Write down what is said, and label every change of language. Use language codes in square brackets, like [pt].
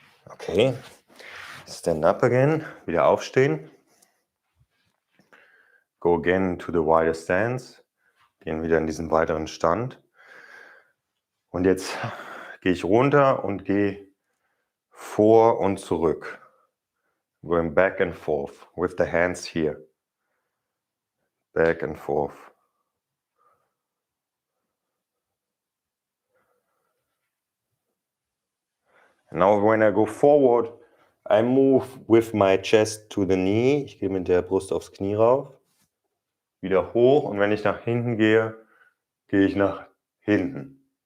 [en] Okay, stand up again, [de] wieder aufstehen. [en] Go again to the wider stance, [de] gehen wieder in diesen weiteren Stand. Und jetzt gehe ich runter und gehe vor und zurück. [en] Going back and forth with the hands here. Back and forth. And now when I go forward, I move with my chest to the knee. [de] Ich gehe mit der Brust aufs Knie rauf. Wieder hoch. Und wenn ich nach hinten gehe, gehe ich nach hinten.